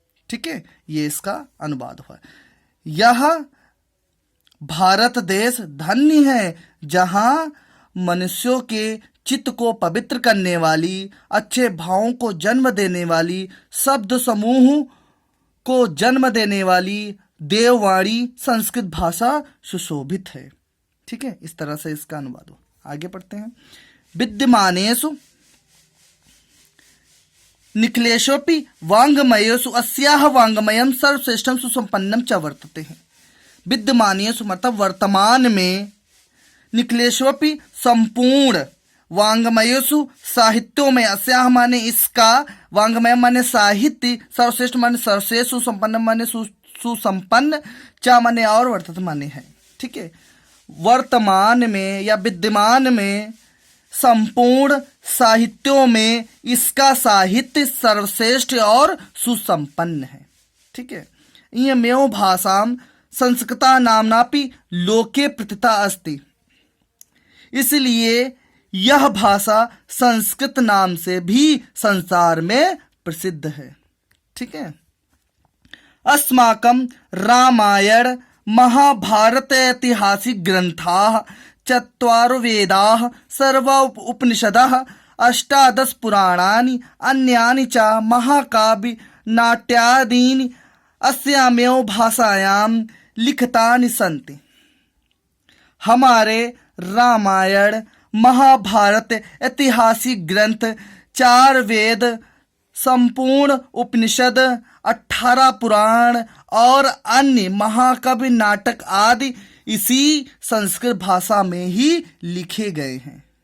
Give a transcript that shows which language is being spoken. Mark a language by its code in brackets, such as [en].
[hi] ठीक है, ये इसका अनुवाद हुआ। यह भारत देश धन्य है जहां मनुष्यों के चित्त को पवित्र करने वाली, अच्छे भावों को जन्म देने वाली, शब्द समूह को जन्म देने वाली देववाणी संस्कृत भाषा सुशोभित है। ठीक है, इस तरह से इसका अनुवाद हो। आगे पढ़ते हैं। [sa] विद्यमानेषु निखिलेषोऽपि वाङ्मयेषु अस्याः वाङ्मयं सर्वश्रेष्ठं सुसंपन्नं च वर्तते हैं। [hi] विद्यमानेषु मतलब वर्तमान में, निखिलेषोऽपि संपूर्ण, वाङ्मयेषु साहित्यों में, अस्याः माने इसका, वाङ्मय माने साहित्य, सर्वश्रेष्ठ माने सर्वश्रेष्ठ, सुसंपन्न माने सुसंपन्न, च माने और, वर्तते माने है। ठीक है, वर्तमान में या विद्यमान में, संपूर्ण साहित्यों में इसका साहित्य सर्वश्रेष्ठ और सुसंपन्न है। ठीक है, [sa] इयमेव भाषां संस्कृता नाम्नापि लोके प्रतिता अस्ति, [hi] इसलिए यह भाषा संस्कृत नाम से भी संसार में प्रसिद्ध है। [sa] ठीक है, अस्माकं रामायण महाभारत ऐतिहासिक ग्रंथाः चत्वारो वेदाः सर्व उपनिषदः अष्टादश पुराणानि अन्यानि च महाकाव्य नाट्यादीनि अस्यामेव भाषायां लिखितानि सन्ति। [hi] हमारे रामायण महाभारत ऐतिहासिक ग्रंथ, 4 वेद, संपूर्ण उपनिषद, 18 पुराण और अन्य महाकाव्य नाटक आदि इसी संस्कृत भाषा में ही लिखे गए हैं।